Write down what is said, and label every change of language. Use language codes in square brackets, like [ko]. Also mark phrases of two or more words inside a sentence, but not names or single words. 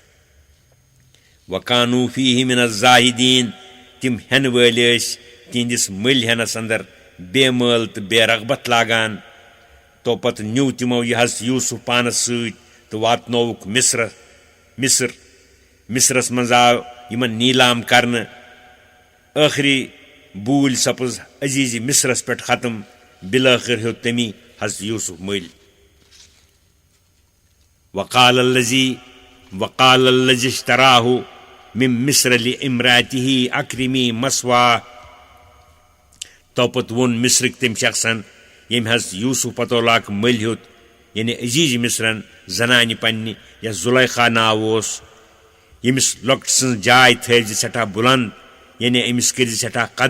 [ar] وکانو فیہ من الزاہدین [ks] تِم ہٮ۪نہٕ وٲلۍ ٲسۍ تِہنٛدِس مٔلۍ ہٮ۪نس انٛدر بے مٲل تہٕ بے رغبت لاگان توپتہٕ نیوٗ تِمو یہِ حضرت یوٗسف پانس سۭتۍ تہٕ واتنووُکھ مصرس منٛز آو یِمن نیٖلام کرنہٕ ٲخری بوٗلۍ سپٕز عزیٖزِ مصرس پٮ۪ٹھ ختم بِلٲخٕر ہیوٚت تٔمی حضرت یوٗسف مٔلۍ [ar] وقال الذي اشتراه من مصر لامرأته اکرمی مثواه [ks] توپت ووٚن مصرٕکۍ تٔمۍ شخصن ییٚمۍ حضرت یوٗسف پتولاک مٔلۍ ہیوٚت یعنی عزیٖز مصرن زنانہِ پننہِ یس زُلیخا ناو اوس ییٚمِس لۄکٹہِ سٕنٛز جاے تھٲوزِ سٮ۪ٹھاہ بُلنٛد یعنی أمِس کٔرزِ سٮ۪ٹھاہ